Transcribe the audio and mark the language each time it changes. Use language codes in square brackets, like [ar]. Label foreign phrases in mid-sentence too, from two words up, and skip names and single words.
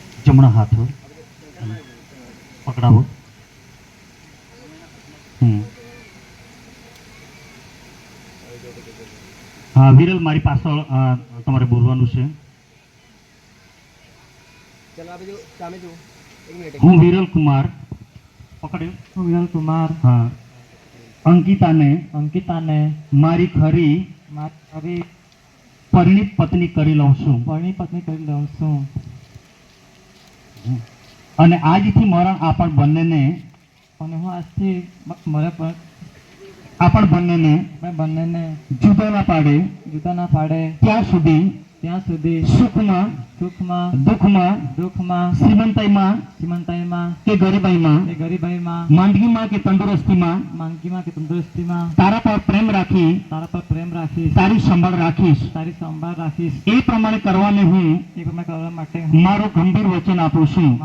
[gu] જમણા હાથ પકડાવો। હાં વિરલ મારી પાછળ તમારે બોલવાનું છે। હું વિરલ કુમાર પકડ્યો। હું વિરલ કુમાર હાં અંકિતા ને મારી ખરી પરિણીત પત્ની કરી लઉં છું। અને આજથી મરણ આપણ બંનેને આપણ બંનેને જુદા ના પાડે ત્યાં સુધી સુખમાં દુઃખમાં શ્રીમંતાઈમાં કે ગરીબાઈમાં માંદગીમાં કે તંદુરસ્તીમાં તારા પર પ્રેમ રાખી તારી સંભાળ રાખીશ એ પ્રમાણે કરવાને હું મારું ગંભીર વચન આપું છું।